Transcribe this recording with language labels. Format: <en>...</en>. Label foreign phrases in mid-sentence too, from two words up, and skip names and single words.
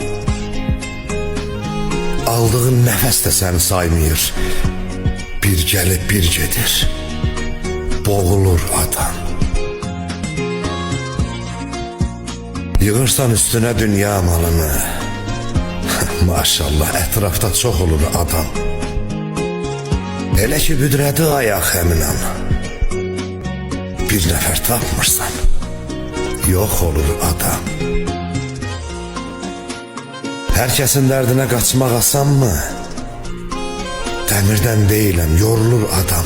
<tr>Aldığın nefes de seni saymıyor.</tr> <az>Bir gelip bir gedir. Boğulur adam. Yığırsan üstüne dünya malını.</az> <tr>Maşallah etrafta çok olur adam.</tr> <az>Elə ki büdrədi ayaq həminəm. Bir nəfər tapmırsan, yox olur adam. Hər kəsin dərdinə qaçmaq asanmı? Dəmirdən deyiləm, yorulur adam.</az>